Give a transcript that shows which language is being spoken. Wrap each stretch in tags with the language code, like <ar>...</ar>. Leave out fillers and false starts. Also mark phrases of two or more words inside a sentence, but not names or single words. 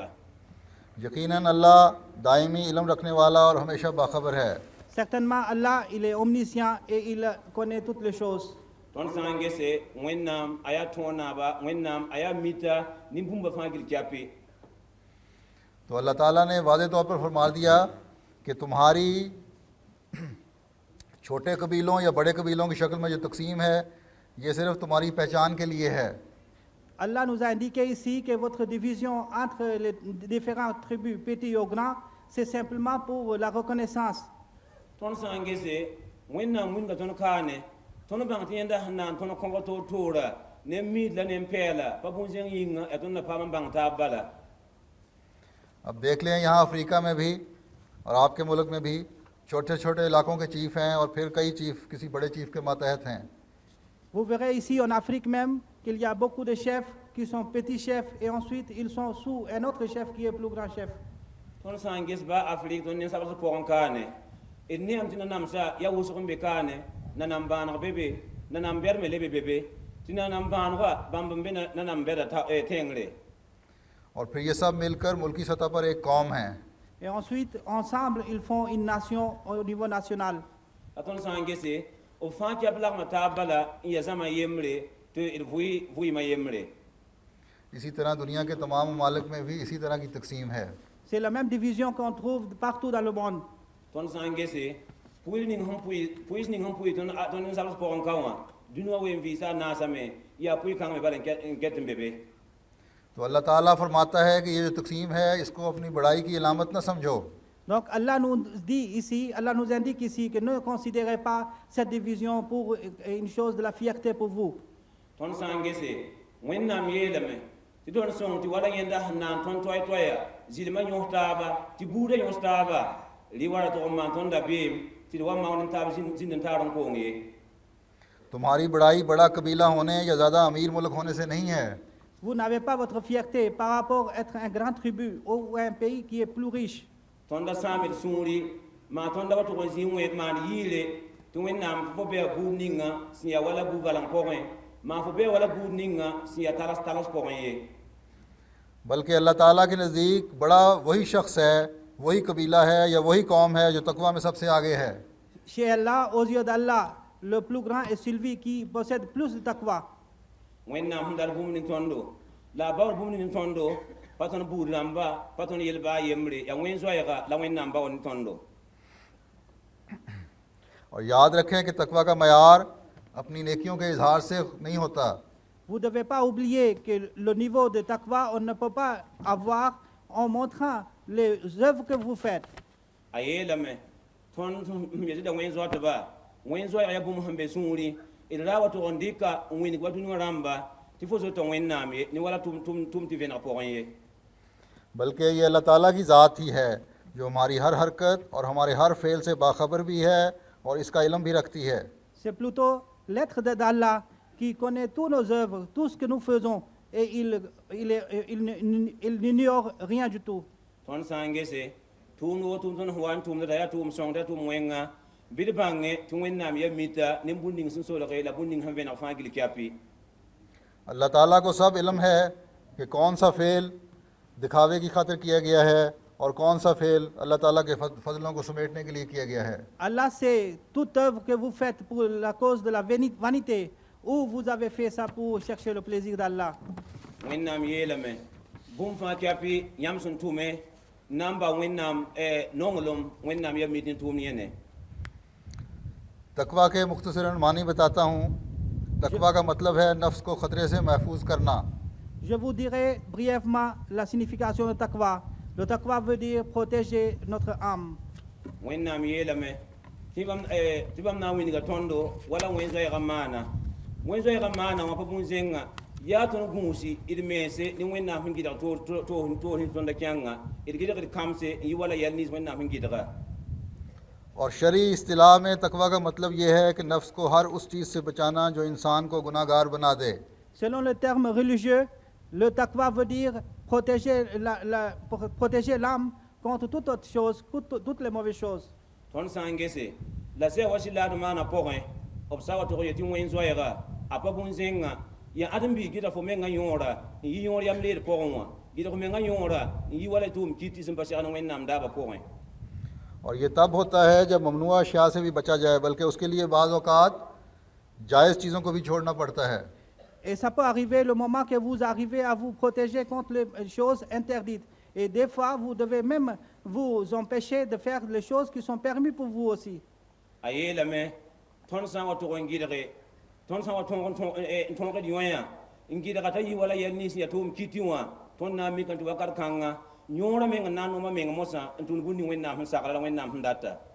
<ur>یقیناً اللہ دائمی علم رکھنے والا اور ہمیشہ باخبر ہے.</ur> <fr>Certainement, Allah, il est omniscient et il connaît toutes les choses.</fr> <mos>tõnd sã n gese wẽnnaam a yaa tõog naaba wẽnnaam a yaa mita nin-bũmba fãa gil kyape</mos> <ur>تو اللہ تعالیٰ نے واضح طور پر فرما دیا کہ تمہاری چھوٹے قبیلوں یا بڑے قبیلوں کی شکل میں جو تقسیم ہے یہ صرف تمہاری پہچان کے لیے ہے.</ur> <fr>Allah nous a indiqué ici que votre division entre les différentes tribus, petits ou grands, c'est simplement pour la reconnaissance.</fr> <mos>tõnd sã n gese wẽnnaam wĩnga tõnd kaane tõnd bãng tɩ yẽnda sẽn na n tõnd kõbg toor-toora ne miid la ne pɛɛla pa bõn-zẽng yĩnga yaa tõnd na paam n bãng taab bala</mos> <ur>اب دیکھ لیں یہاں افریقہ میں بھی اور آپ کے ملک میں بھی چھوٹے چھوٹے علاقوں کے چیف ہیں اور پھر کئی چیف کسی بڑے چیف کے ماتحت ہیں.</ur> <fr>Vous verrez ici en Afrique même qu'il y a beaucoup de chefs qui sont petits chefs et ensuite ils sont sous un autre chef qui est plus grand chef.</fr> <mos>tõnd sã n ges ba afrik tõnd ninsabs pʋgẽ n kaane d neam tɩ nanamsã yaa wʋsg n be kaane nanam bãaneg be be nanam bɛd me le be be tɩ nanam bãanegã bãmb n be nanam bɛda tẽngre</mos> <ur>اور پھر یہ سب مل کر ملکی سطح پر ایک قوم ہے.</ur> <fr>Et ensuite, ensemble, ils font une nation au niveau national.</fr> <mos>a tõnd sã n gese b fãa kɛp lagma taab bala n ya zãma yembre tɩ d vɩɩmã yembre</mos> <ur>اسی طرح دنیا کے تمام ممالک میں بھی اسی طرح کی تقسیم ہے.</ur> <fr>C'est la même division qu'on trouve partout dans le monde.</fr> <mos>tõnd sã n gese pʋɩs ning sẽn pʋɩ tõnd ninsabs pʋgẽ n ka wã dũni wã wen vɩɩsa a naasame yaa pʋɩ-kãngme bala n get n be be</mos> <ur>تو اللہ تعالیٰ فرماتا ہے کہ یہ جو تقسیم ہے اس کو اپنی بڑائی کی علامت نہ سمجھو.</ur> <fr>Donc Allah nous dit ici, Allah nous indique ici que ne considérez pas cette division pour une chose de la fierté pour vous.</fr> <mos>tõnd sã n gese wẽnnaam yeelame tɩ tõnd sõng tɩ wala yẽnda sẽn na n tõnd toɛɛ-toɛya zɩlmã yõs taaba tɩ buudã yõs taaba rɩ wara tʋg n maan tõnda beem tɩ d wa maoon n taab zĩnd n taar n koong ye</mos> <ur>تمہاری بڑائی بڑا قبیلہ ہونے یا زیادہ امیر ملک ہونے سے نہیں ہے.</ur> <fr>Vous n'avez pas votre fierté par rapport à être un grand tribu ou un pays qui est plus riche.</fr> <mos>tõnda sãamd sũuri maa tõnda wa tʋg n zĩ wẽed maan yɩɩle tɩ wẽnnaam fo bɩa buud ninga sẽn ya wala bu-galeng pʋgẽ maa fo bɩa wala buud ninga sẽn ya tags pʋgẽ ye</mos> <ur>بلکہ اللہ تعالیٰ کے نزدیک بڑا وہی شخص ہے، وہی قبیلہ ہے یا وہی قوم ہے جو تقویٰ میں سب سے آگے ہے.</ur> <fr>Chez Allah, aux yeux d'Allah, le plus grand est celui qui possède plus de taqwa.</fr> <mos>wẽnnaam sẽn dar bũmb ne tõndo la a baoor bũmb ne tõndo pa tõnd buud rãmba pa tõnd yel baa yembre yaa wẽn zoɛɛga la wẽnnaam baoor ne tõndo</mos> <ur>اور یاد رکھیں کہ تقویٰ کا معیار اپنی نیکیوں کے اظہار سے نہیں ہوتا.</ur> <fr>Vous ne devez pas oublier que le niveau de taqwa, on ne peut pas avoir en montrant les œuvres que vous faites.</fr> <mos>a yeelame tõnd sẽn yetɩda wẽn zoatba wẽn zoɛɛg yaa bũmb sẽn be sũuri d ra wa tʋg n dɩka n wẽneg wa dũniyã rãmba tɩ fo zota wẽnnaam ye ne wala tʋm tɩ vẽneg pʋgẽ ye</mos> <ur>بلکہ یہ اللہ تعالیٰ کی ذات ہی ہے جو ہماری ہر حرکت اور ہمارے ہر فعل سے باخبر بھی ہے اور اس کا علم بھی رکھتی ہے.</ur> <fr>C'est plutôt l'être d'Allah qui connaît tous nos œuvres, tout ce que nous faisons, et il n'ignore rien du tout.</fr> <mos>tõnd sã n gese tʋʋmd wo tʋʋm tõnd sẽn wa n tʋʋmda yaa tʋʋm sõng t'a tʋʋm wẽnga bɩd bãnge tɩ wẽnnaam yaa mita ne bũmb ning sẽn solge la bũmb ning sẽn vẽneg fãa gil kyapi</mos> <ur>اللہ تعالیٰ کو سب علم ہے کہ کون سا فعل دکھاوے کی خاطر کیا گیا ہے اور کون سا فعل اللہ تعالیٰ کے فضلوں کو سمیٹنے کے لیے کیا گیا ہے.</ur> <fr>Allah sait toute œuvre que vous faites pour la cause de la vanité, ou vous avez fait ça pour chercher le plaisir d'Allah.</fr> <mos>wẽnnaam yeelame bũmb fãa kyapi yãmb sẽn tʋme na n ba wẽnnaam nonglem wẽnnaam yaa mit ne tʋʋmd yẽne</mos> <ur>تقویٰ کے مختصراً معنی بتاتا ہوں تقویٰ کا مطلب ہے نفس کو خطرے سے محفوظ کرنا.</ur> <fr>Je vous dirai brièvement la signification de taqwa. Le taqwa veut dire protéger notre âme.</fr> <mos>wẽnnaam yeelame tɩ bãmb na n wĩnga tõndo wala wẽn-zoɛɛgã maana wẽn-zoɛɛgã maana wã pa bũmb zẽnga yaa tõnd gũusi d meese ne wẽnnaam sẽn gɩdg toor sẽn tõnda kẽngã d gɩdgd kamse n yɩ wala yɛl nins wẽnnaam sẽn gɩdga</mos> <ur>اور شرعی اصطلاح میں تقویٰ کا مطلب یہ ہے کہ نفس کو ہر اس چیز سے بچانا جو انسان کو گناہگار بنا دے.</ur> <fr>Selon le terme religieux, le taqwa veut dire protéger l'âme contre toute autre chose, toutes les mauvaises choses.</fr> <mos>tõnd sã n gese la sɛg wa sɩlaad maana pʋgẽ b sa wa tog ye tɩ wẽn-zoɛɛga a pa bũmb zẽnga ya ãdem-bi gɩda fo menga yõora n yɩ yõor yam leed pʋgẽ wã gɩdg menga yõora n yɩ wala tʋʋm kɩt tɩ sẽn pa segd wẽnnaam daabã pʋgẽ</mos> <ur>اور یہ تب ہوتا ہے جب ممنوعہ اشیاء سے بھی بچا جائے، بلکہ اس کے لیے بعض اوقات جائز چیزوں کو بھی چھوڑنا پڑتا ہے.</ur> <fr>Et ça peut arriver le moment que vous arrivez à vous protéger contre les choses interdites. Et des fois, vous devez même vous empêcher de faire les choses qui sont permises pour vous aussi.</fr> <mos>a yeelame tõnd sã n wa tʋg n gɩdge tõnd sã n wa tõgd yõyã n gɩdga t'a yɩ wala yɛl nins ya tʋʋm kiti wã tõnd na n mikame tɩ wakat kãngã yõorã meng n na n noma meng mosã n tũud bũmb ning wẽnnaam sẽn sagla la wẽnnaam sẽn data</mos>